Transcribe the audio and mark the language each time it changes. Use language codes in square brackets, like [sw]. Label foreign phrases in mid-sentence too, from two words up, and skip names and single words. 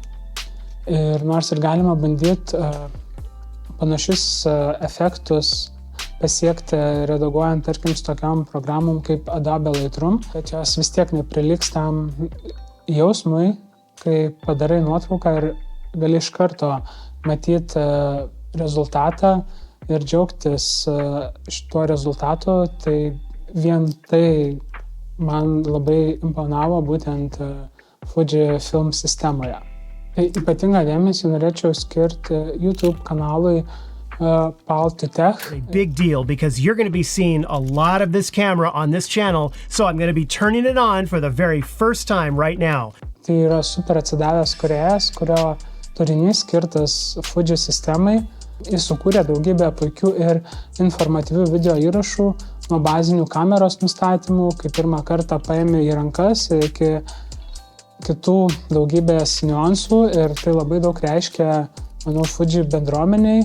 [lt] Ir nors ir galima bandyti panašius efektus pasiekti redaguojant, tarkim, su tokiam programom kaip Adobe Lightroom, bet jos vis tiek nepriliks tam jausmui, kai padarai nuotrauką ir gali iš karto matyti rezultatą, ir džiaugtis šituo rezultatu, tai vien tai man labai imponavo būtent Fujifilm sistemoje. Tai ypatingą dėmesį norėčiau skirti YouTube kanalui Pal2Tech. [en] A big deal because you're going to be seeing a lot of this camera on this channel, so I'm going to be turning it on for the very first time right now. [lt] Tai yra super atsidavęs kūrėjas, kurio turinys skirtas Fuji sistemai. Jis sukūrė daugybę puikių ir informatyvių video įrašų nuo bazinių kameros nustatymų, kai pirmą kartą paėmė į rankas, iki kitų daugybės niuansų, ir tai labai daug reiškia, manau, Fuji bendruomeniai.